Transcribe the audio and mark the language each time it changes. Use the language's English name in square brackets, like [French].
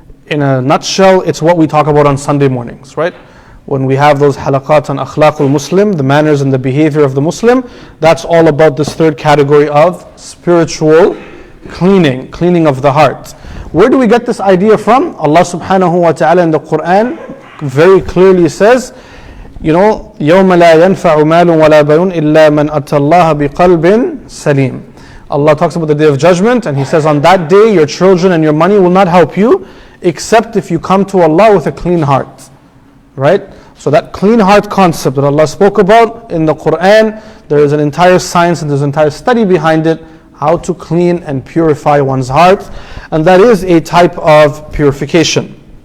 [English] In a nutshell, it's what we talk about on Sunday mornings, right? When we have those halaqat on akhlaqul Muslim, the manners and the behavior of the Muslim, that's all about this third category of spiritual cleaning of the heart. Where do we get this idea from? Allah subhanahu wa ta'ala in the Quran very clearly says, [Arabic] يَوْمَ لَا يَنْفَعُ مَالٌ وَلَا بَنُونَ إِلَّا مَنْ أَتَى اللَّهَ بِقَلْبٍ سَلِيمٍ. [English] Allah talks about the day of judgment, and He says on that day your children and your money will not help you except if you come to Allah with a clean heart. Right? So that clean heart concept that Allah spoke about in the Quran, there is an entire science and there's an entire study behind it, how to clean and purify one's heart, and that is a type of purification.